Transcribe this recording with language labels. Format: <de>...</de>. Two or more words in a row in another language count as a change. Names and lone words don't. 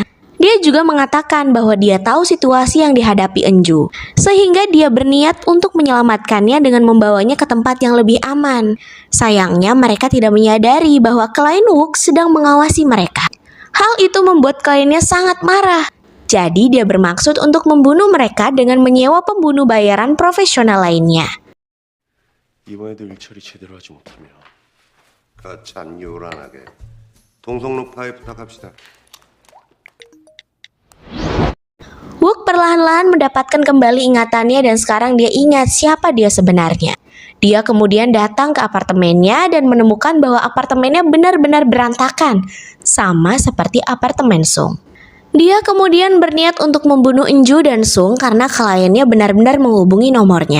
<id>Dia juga mengatakan bahwa dia tahu situasi yang dihadapi Eunju, sehingga dia berniat untuk menyelamatkannya dengan membawanya ke tempat yang lebih aman. Sayangnya mereka tidak menyadari bahwa klien Wook sedang mengawasi mereka. Hal itu membuat kliennya sangat marah. Jadi dia bermaksud untuk membunuh mereka dengan menyewa pembunuh bayaran profesional lainnya.</id> <ko>이번에도 일처리 제대로 하지 못하면 가참 요란하게 동성로 파에 부탁합시다.</ko> <id>Wook perlahan-lahan mendapatkan kembali ingatannya dan sekarang dia ingat siapa dia sebenarnya. Dia kemudian datang ke apartemennya dan menemukan bahwa apartemennya benar-benar berantakan, sama seperti apartemen Sung. Dia kemudian berniat untuk membunuh Eunju dan Sung karena kliennya benar-benar menghubungi nomornya.</id>